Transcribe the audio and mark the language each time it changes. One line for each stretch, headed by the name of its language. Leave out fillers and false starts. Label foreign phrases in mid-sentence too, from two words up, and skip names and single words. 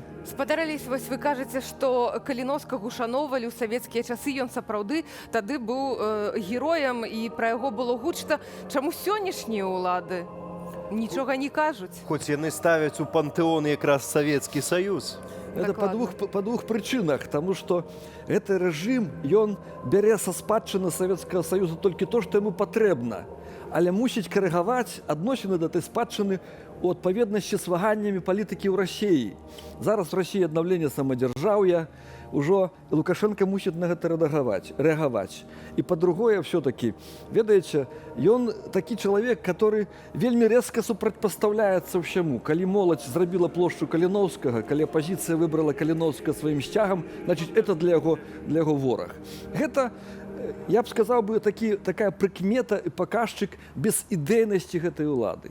Belarusian: Спадарались, вось вы кажаце, што Каліноўскага ушаноўвалі ў савецкія часы, ён сапраўды тады быў героем і пра яго было гучна. Чаму сённяшнія ўлады нічога не кажуць? Хоць яны ставяць у пантэон якраз Савецкі Саюз.
Russian: Это по двух причинах, потому что этот режим, он бере со спадчыны Советского Союза только то, что ему потребно,
Belarusian: але мусіць корреговать адносіны до этой спадчыны у адпаведнасці с ваганнями
Russian: политики в России.
Belarusian: Зараз
Russian: в России
Belarusian: аднаўленне самодержавия, уже Лукашенко мусіць на гэта реагаваць.
Russian: И по-другое все-таки,
Belarusian: ведаеце, ён такі чалавек, который вельмі резко супрацьпастаўляецца ўсяму. Калі моладзь зрабіла плошчу Каліноўскага, калі апозіцыя выбрала Каліноўскага сваім сцягам,
Russian: значит, это для
Belarusian: яго вораг. Гэта, я б сказаў бы, такая прыкмета і паказчык безідэйнасці гэтай улады.